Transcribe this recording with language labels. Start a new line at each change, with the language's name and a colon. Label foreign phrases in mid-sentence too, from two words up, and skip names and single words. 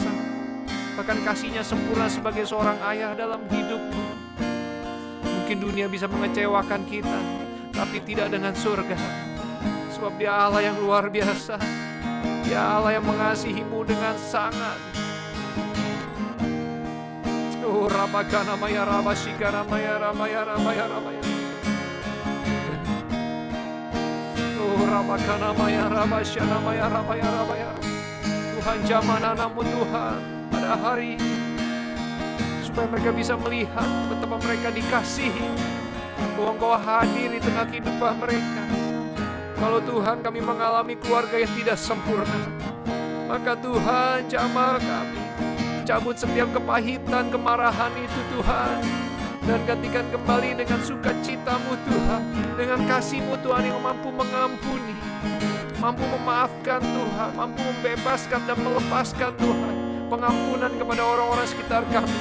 Indonesian: Bahkan kasihnya sempurna sebagai seorang ayah dalam hidupmu. Mungkin dunia bisa mengecewakan kita, tapi tidak dengan surga. Sebab Dia Allah yang luar biasa. Dia Allah yang mengasihimu dengan sangat. Oh, Rabakana Maya Rabashikana Maya Ramaya Ramaya Ramaya. Oh, Rabakana Maya Rabashana Maya Ramaya Ramaya. Tuhan jamana namun Tuhan pada hari ini, supaya mereka bisa melihat betapa mereka dikasihi, bahwa Engkau hadir di tengah kehidupan mereka. Kalau Tuhan kami mengalami keluarga yang tidak sempurna, maka Tuhan jamah kami, cabut setiap kepahitan, kemarahan itu Tuhan, dan gantikan kembali dengan sukacita-Mu Tuhan, dengan kasih-Mu Tuhan yang mampu mengampuni, mampu memaafkan Tuhan, mampu membebaskan dan melepaskan Tuhan, pengampunan kepada orang-orang sekitar kami.